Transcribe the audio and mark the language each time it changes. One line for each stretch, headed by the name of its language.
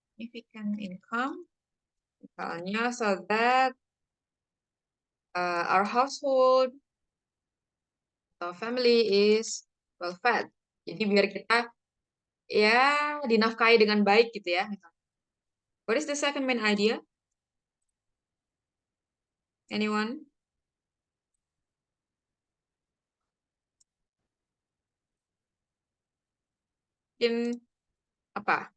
English: Significant income, misalnya so that our household atau family is well fed.
Indonesian: Jadi biar kita ya dinafkahi dengan baik gitu ya.
English: What is the second main idea? Anyone?
Indonesian: Mungkin apa?